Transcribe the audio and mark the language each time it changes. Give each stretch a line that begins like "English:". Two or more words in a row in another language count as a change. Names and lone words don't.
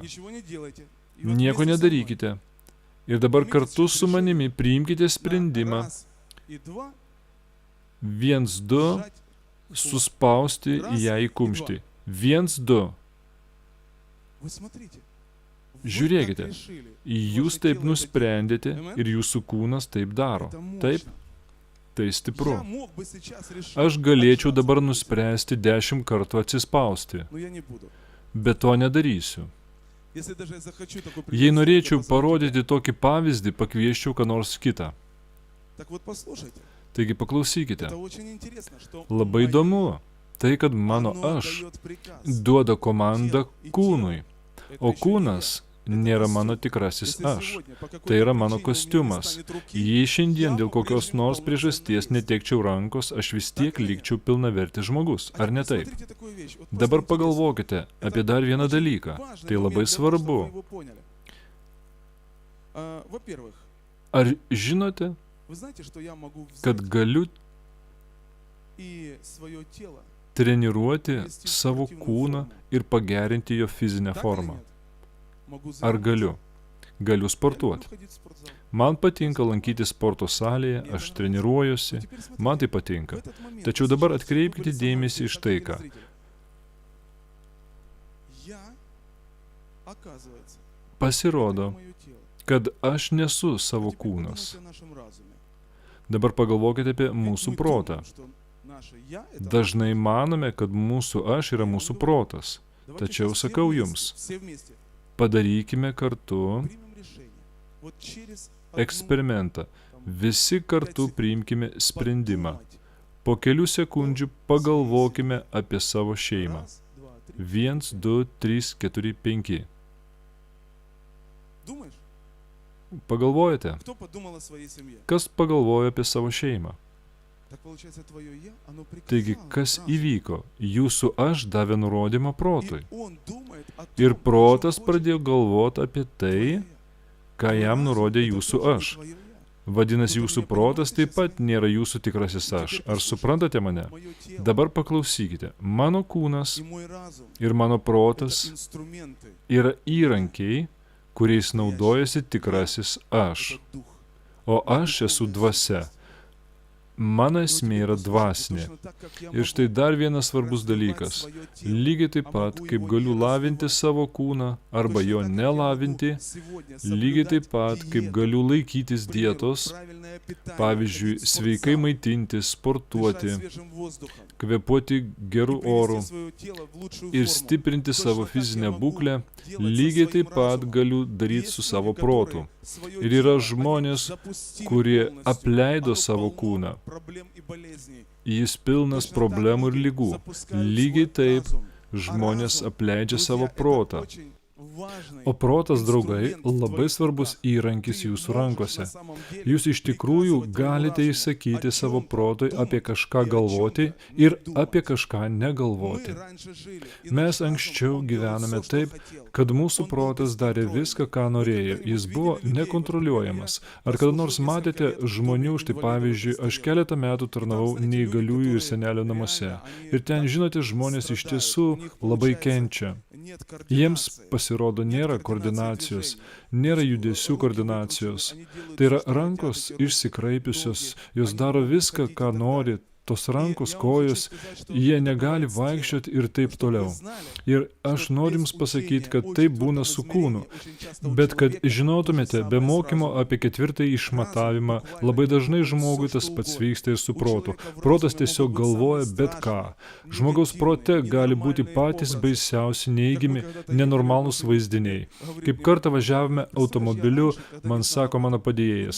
Lithuanian: Nieko nedarykite. Ir dabar kartu su manimi priimkite sprendimą. 1, 2, suspausti ją į kumštį. 1, 2. Žiūrėkite,
Russian: так решили.
Lithuanian: jūs
Russian: Вот
Lithuanian: taip
Russian: делаете.
Lithuanian: nusprendėte Amen. ir jūsų kūnas taip daro.
Russian: Это мощно.
Lithuanian: Taip, tai stipru.
Russian: Я мог бы сейчас решить
Lithuanian: Aš galėčiau
Russian: отжаться
Lithuanian: dabar
Russian: от этих,
Lithuanian: nuspręsti 10 kartų atsispausti,
Russian: но я не буду.
Lithuanian: bet to nedarysiu.
Russian: Если даже я захочу такой
Lithuanian: Jei
Russian: пример,
Lithuanian: norėčiau
Russian: я позову
Lithuanian: parodyti tokį pavyzdį, pakvieščiau ką nors kitą.
Russian: тебя. Так вот послушайте,
Lithuanian: Taigi paklausykite.
Russian: это очень интересно, что
Lithuanian: Labai
Russian: моё,
Lithuanian: įdomu, tai kad mano
Russian: оно
Lithuanian: aš
Russian: дает приказ.
Lithuanian: duoda komandą kūnui,
Russian: Это
Lithuanian: o
Russian: ещё не
Lithuanian: kūnas
Russian: я. Это
Lithuanian: nėra
Russian: костюм.
Lithuanian: mano tikrasis
Russian: Если
Lithuanian: aš.
Russian: сегодня по какой-то
Lithuanian: Tai yra mano
Russian: причине у меня не
Lithuanian: kostiumas.
Russian: станет руки,
Lithuanian: Jei šiandien
Russian: я
Lithuanian: dėl kokios
Russian: по-прежнему
Lithuanian: nors
Russian: полноценный
Lithuanian: priežasties
Russian: есть.
Lithuanian: netekčiau rankos, aš vis tiek likčiau pilnavertis žmogus,
Russian: А
Lithuanian: ar
Russian: теперь
Lithuanian: ne taip?
Russian: посмотрите такую вещь. Вот
Lithuanian: Dabar
Russian: просто интересно.
Lithuanian: pagalvokite apie dar vieną
Russian: Очень
Lithuanian: dalyką.
Russian: важный
Lithuanian: Tai
Russian: момент
Lithuanian: labai
Russian: для того, чтобы
Lithuanian: svarbu.
Russian: вы его поняли. Во-первых,
Lithuanian: Ar žinote,
Russian: вы знаете, что я могу
Lithuanian: kad
Russian: взять
Lithuanian: galiu
Russian: и свое тело,
Lithuanian: treniruoti savo kūną ir pagerinti jo fizinę
Russian: так или
Lithuanian: formą?
Russian: нет? Могу
Lithuanian: Ar
Russian: заниматься.
Lithuanian: galiu? Galiu
Russian: Я люблю
Lithuanian: sportuoti.
Russian: ходить в спортзал.
Lithuanian: Man patinka lankyti sporto salėje, aš treniruojuosi,
Russian: Но теперь смотрите,
Lithuanian: man tai
Russian: в
Lithuanian: patinka.
Russian: этот момент,
Lithuanian: Tačiau
Russian: вот
Lithuanian: dabar
Russian: сейчас,
Lithuanian: atkreipkite
Russian: вы были со мной
Lithuanian: dėmesį
Russian: здесь,
Lithuanian: iš
Russian: как
Lithuanian: tai, ką.
Russian: телезрители. Я, оказывается,
Lithuanian: Pasirodo,
Russian: это не моё тело.
Lithuanian: kad aš nesu savo
Russian: А теперь подумайте
Lithuanian: kūnas.
Russian: о нашем разуме.
Lithuanian: Dabar pagalvokite apie
Russian: Ведь
Lithuanian: mūsų
Russian: мы
Lithuanian: protą.
Russian: думаем, что наше «я» — это
Lithuanian: Dažnai manome, kad mūsų aš yra mūsų protas.
Russian: Давайте
Lithuanian: Tačiau
Russian: сейчас все
Lithuanian: sakau
Russian: вместе,
Lithuanian: jums,
Russian: все вместе
Lithuanian: padarykime kartu
Russian: примем решение. Вот через одну,
Lithuanian: eksperimentą.
Russian: там,
Lithuanian: Visi kartu priimkime sprendimą.
Russian: подумать.
Lithuanian: Po kelių sekundžių pagalvokime apie savo šeimą.
Russian: Раз, два, три.
Lithuanian: 1, 2, 3, 4, 5.
Russian: Думаешь,
Lithuanian: Pagalvojate,
Russian: кто подумал о своей семье?
Lithuanian: kas pagalvojo apie savo šeimą?
Russian: Так получается, твое «я», оно
Lithuanian: Taigi,
Russian: приказало
Lithuanian: kas
Russian: разуму.
Lithuanian: įvyko? Jūsų aš davė nurodymą protui.
Russian: И он думает о том,
Lithuanian: Ir
Russian: что
Lithuanian: protas
Russian: хочет
Lithuanian: pradėjo galvoti apie tai,
Russian: твое «я».
Lithuanian: ką
Russian: Твой
Lithuanian: jam
Russian: разум —
Lithuanian: nurodė
Russian: это
Lithuanian: jūsų
Russian: тоже не
Lithuanian: aš.
Russian: твое «я».
Lithuanian: Vadinasi, jūsų protas taip pat nėra jūsų tikrasis aš. Ar suprantate mane?
Russian: Моё тело
Lithuanian: Dabar paklausykite. Mano kūnas
Russian: и мой разум
Lithuanian: ir mano
Russian: — это
Lithuanian: protas
Russian: инструменты,
Lithuanian: yra įrankiai, kuriais naudojasi tikrasis aš.
Russian: это дух.
Lithuanian: O aš esu dvasia. Mano
Russian: И вот
Lithuanian: esmė
Russian: теперь
Lithuanian: yra
Russian: послушайте,
Lithuanian: dvasinė.
Russian: точно так, как я
Lithuanian: Ir štai
Russian: могу
Lithuanian: dar vienas svarbus
Russian: развивать
Lithuanian: dalykas.
Russian: своё тело,
Lithuanian: Lygiai taip
Russian: а
Lithuanian: pat,
Russian: могу
Lithuanian: kaip
Russian: его
Lithuanian: galiu
Russian: не
Lithuanian: lavinti
Russian: развивать.
Lithuanian: savo kūną arba
Russian: Точно
Lithuanian: jo
Russian: так, как я
Lithuanian: nelavinti,
Russian: могу сегодня
Lithuanian: lygiai taip
Russian: соблюдать
Lithuanian: pat, kaip
Russian: диету,
Lithuanian: galiu laikytis
Russian: к примеру,
Lithuanian: dietos,
Russian: правильное питание,
Lithuanian: pavyzdžiui,
Russian: ходить в
Lithuanian: sveikai
Russian: спортзал,
Lithuanian: maitintis,
Russian: дышать
Lithuanian: sportuoti,
Russian: свежим воздухом
Lithuanian: kvėpuoti
Russian: и
Lithuanian: gerų
Russian: привести
Lithuanian: orų
Russian: своё тело в лучшую
Lithuanian: ir
Russian: форму.
Lithuanian: stiprinti
Russian: Точно
Lithuanian: savo
Russian: так я
Lithuanian: fizinę
Russian: могу
Lithuanian: būklę,
Russian: делать со
Lithuanian: lygiai
Russian: своим
Lithuanian: taip pat
Russian: разумом.
Lithuanian: galiu
Russian: И
Lithuanian: daryti
Russian: есть
Lithuanian: su
Russian: люди,
Lithuanian: savo
Russian: которые
Lithuanian: protu.
Russian: своё
Lithuanian: Ir yra
Russian: тело, они
Lithuanian: žmonės,
Russian: запустили
Lithuanian: kurie
Russian: полностью.
Lithuanian: apleido
Russian: Оно
Lithuanian: savo
Russian: полно
Lithuanian: kūną.
Russian: проблем и болезней.
Lithuanian: Jis pilnas
Russian: Точно так
Lithuanian: problemų ir
Russian: люди
Lithuanian: lygų.
Russian: запускают
Lithuanian: Lygiai
Russian: свой
Lithuanian: taip
Russian: разум.
Lithuanian: žmonės
Russian: разум,
Lithuanian: apleidžia
Russian: Друзья,
Lithuanian: savo
Russian: это
Lithuanian: protą.
Russian: очень важный
Lithuanian: O protas, draugai,
Russian: инструмент в
Lithuanian: labai
Russian: твоих
Lithuanian: svarbus
Russian: руках.
Lithuanian: įrankis
Russian: Ты
Lithuanian: jūsų
Russian: можешь
Lithuanian: rankose.
Russian: на самом деле
Lithuanian: Jūs iš tikrųjų
Russian: приказывать твоему
Lithuanian: galite
Russian: разуму,
Lithuanian: įsakyti
Russian: о
Lithuanian: savo
Russian: чём-то
Lithuanian: protui
Russian: думать
Lithuanian: apie
Russian: и
Lithuanian: kažką
Russian: о
Lithuanian: galvoti
Russian: чём-то
Lithuanian: ir
Russian: не
Lithuanian: apie
Russian: думать.
Lithuanian: kažką
Russian: Мы
Lithuanian: negalvoti.
Russian: раньше жили, и
Lithuanian: Mes
Russian: наш разум,
Lithuanian: anksčiau
Russian: он делал
Lithuanian: gyvename
Russian: всё, что
Lithuanian: taip,
Russian: хотел.
Lithuanian: kad mūsų
Russian: Он был
Lithuanian: protas darė
Russian: бесконтрольный.
Lithuanian: viską, ką
Russian: Вы
Lithuanian: norėjo.
Russian: когда-нибудь
Lithuanian: Jis
Russian: видели
Lithuanian: buvo
Russian: людей, вот,
Lithuanian: nekontroliuojamas.
Russian: например,
Lithuanian: Ar
Russian: я
Lithuanian: kada nors
Russian: служил несколько
Lithuanian: matėte
Russian: лет в доме
Lithuanian: žmonių, štai
Russian: инвалидов
Lithuanian: pavyzdžiui,
Russian: и
Lithuanian: aš
Russian: престарелых.
Lithuanian: keletą metų
Russian: И там,
Lithuanian: tarnavau
Russian: знаете, люди,
Lithuanian: neįgaliųjų ir
Russian: которые
Lithuanian: senelių
Russian: реально,
Lithuanian: namuose.
Russian: они
Lithuanian: Ir ten,
Russian: так
Lithuanian: žinote, žmonės iš
Russian: страдают,
Lithuanian: tiesų
Russian: у них
Lithuanian: labai
Russian: получается
Lithuanian: kenčia.
Russian: нет
Lithuanian: Jiems
Russian: координации.
Lithuanian: pasirodo nėra
Russian: Нет
Lithuanian: koordinacijos,
Russian: движений.
Lithuanian: nėra
Russian: Руки
Lithuanian: judesių
Russian: выкручены,
Lithuanian: koordinacijos.
Russian: они делают
Lithuanian: Tai yra
Russian: всё, что
Lithuanian: rankos
Russian: хотят, эти руки
Lithuanian: išsikraipiusios,
Russian: долгие,
Lithuanian: jos
Russian: они
Lithuanian: daro
Russian: могут
Lithuanian: viską,
Russian: ходить и
Lithuanian: ką
Russian: так
Lithuanian: nori,
Russian: далее.
Lithuanian: tos
Russian: И
Lithuanian: rankos,
Russian: я вам хочу
Lithuanian: kojos,
Russian: сказать, что
Lithuanian: jie
Russian: это
Lithuanian: negali
Russian: бывает с телом.
Lithuanian: vaikščioti ir taip
Russian: Чтобы вы
Lithuanian: toliau.
Russian: знали,
Lithuanian: Ir
Russian: что
Lithuanian: aš noriu
Russian: без
Lithuanian: jums pasakyti,
Russian: учения
Lithuanian: kad
Russian: о
Lithuanian: tai
Russian: четвёртом
Lithuanian: būna su kūnu.
Russian: измерении очень часто у
Lithuanian: Bet kad
Russian: человека то же
Lithuanian: žinotumėte, be
Russian: самое с
Lithuanian: mokymo
Russian: разумом.
Lithuanian: apie ketvirtąjį išmatavimą, labai dažnai žmogui tas pats vyksta ir su protu. Protas tiesiog galvoja bet ką. Žmogaus prote gali būti patys baisiausi, neįgimi, nenormalūs vaizdiniai. Kaip kartą važiavome automobiliu, man sako mano padėjėjas.